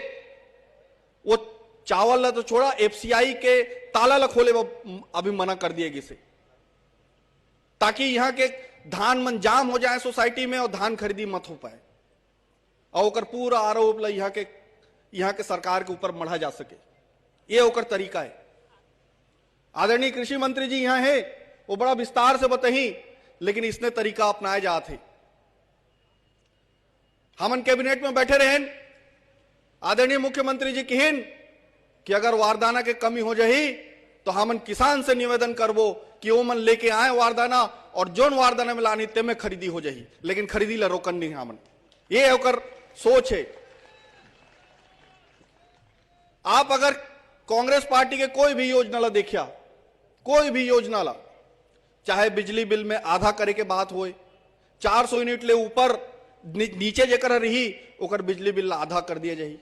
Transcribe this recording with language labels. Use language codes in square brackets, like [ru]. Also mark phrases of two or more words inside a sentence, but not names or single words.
[hne] वो चावल ला तो छोड़ा, एफसीआई के ताला ला खोले अभी मना कर दिएगी से, ताकि यहां के धान मन जाम हो जाए सोसाइटी में और धान खरीदी मत हो पाए, और ओकर पूरा आरोप ला यहां के सरकार के ऊपर मढ़ा जा सके। ये ओकर तरीका है। आदरणीय कृषि मंत्री जी यहां है, वो बड़ा विस्तार से बताही, लेकिन इसने तरीका अपनाए जाते। हमन कैबिनेट में बैठे रहें, आदरणीय मुख्यमंत्री जी कहिन कि अगर वारदाना के कमी हो जाही तो हमन किसान से निवेदन करबो कि वो मन लेके आए वारदाना, और जोन वारदाना में लानी ते में खरीदी हो जाही, लेकिन खरीदी ला रोकन नहीं हमन। ये होकर सोच है। आप अगर कांग्रेस पार्टी के कोई भी योजना ला देखिया, कोई भी योजना ला, चाहे बिजली बिल में आधा करे के बात होए, 400 यूनिट ले ऊपर नीचे जेकर रही ओकर बिजली बिल आधा कर दिया जाही।